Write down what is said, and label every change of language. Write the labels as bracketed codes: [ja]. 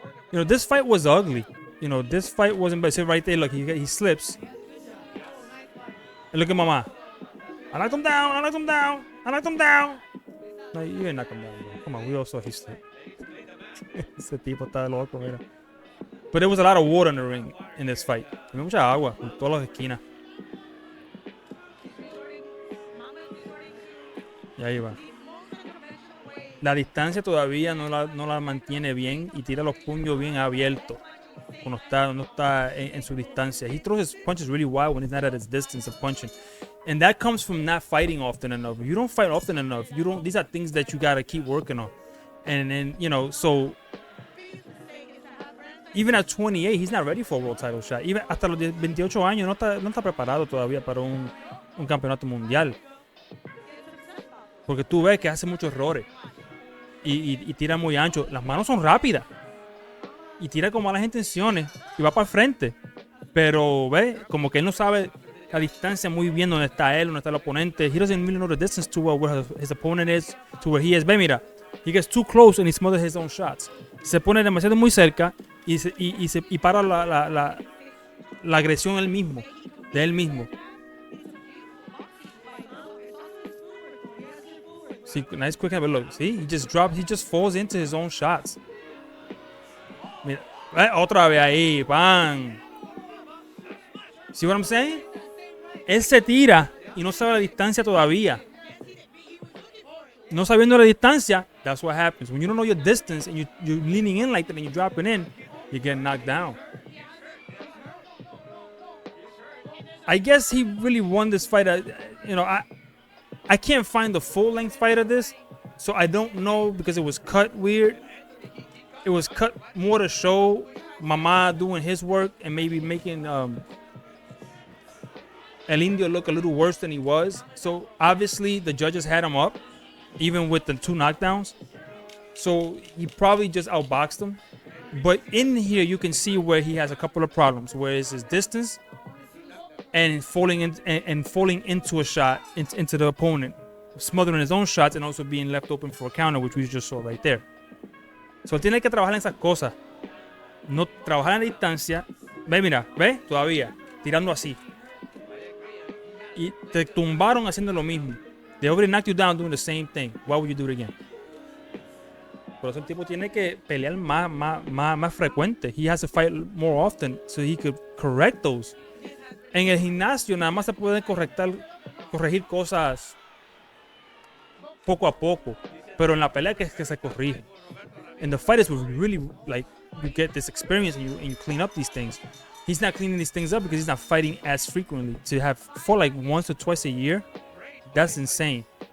[en] You know, this fight was ugly. You know, this fight wasn't bad. See right there, look, he slips. And look at Mama. I knocked him down. I knocked him down. I knocked him down. No, you didn't knock him down, bro. Come on, we all saw he slipped. [es] Ese tipo está loco, mira. [en] But there was a lot of water in the ring in this fight. [es] Había mucha agua en todas las esquinas. Y ahí va. La distancia todavía no la mantiene bien y tira los puños bien abiertos cuando no está en su distancia. [en] He throws his punches really wide when he's not at his distance of punching. And that comes from not fighting often enough. You don't fight often enough. These are things that you got to keep working on. And then, you know, so even at 28, he's not ready for a world title shot. Even [es] hasta los 28 años no está preparado todavía para un un campeonato mundial. Porque tú ves que hace muchos errores y tira muy ancho. Las manos son rápidas y tira con malas intenciones y va para el frente. Pero ve, como que él no sabe la distancia muy bien dónde está él, dónde está el oponente. [en] He doesn't really know the distance too well where his opponent is to where he is. [es] Ve, mira, [en] he gets too close and he smothers his own shots. [es] Se pone demasiado muy cerca y para la agresión de él mismo. [en] See, nice quick have a look. See, he just falls into his own shots. [es] Mira, otra vez ahí, ¡pam! [en] See what I'm saying? [es] Él se tira y no sabe la distancia todavía. No sabiendo la distancia, [en] that's what happens. When you don't know your distance and you're leaning in like that and you're dropping in, you get knocked down. I guess he really won this fight. I can't find the full length fight of this, so I don't know because it was cut weird. It was cut more to show Mama doing his work and maybe making El Indio look a little worse than he was. So obviously the judges had him up, even with the 2 knockdowns. So he probably just outboxed him. But in here you can see where he has a couple of problems, where it's his distance and falling into a shot into the opponent, smothering his own shots and also being left open for a counter, which we just saw right there. [es] So él tiene que trabajar en esas cosas. No trabajar en la distancia. Ve, mira, ve, todavía tirando así. Y te tumbaron haciendo lo mismo. [en] They already knocked you down doing the same thing. Why would you do it again? [es] Por eso el tipo tiene que pelear más frecuente. [en] He has to fight more often so he could correct those. [es] En el gimnasio nada más se pueden corregir cosas poco a poco, pero en la pelea que se corrige. [en] In the fight is really like you get this experience and you clean up these things. He's not cleaning these things up because he's not fighting as frequently. To have fought like once or twice a year, that's insane.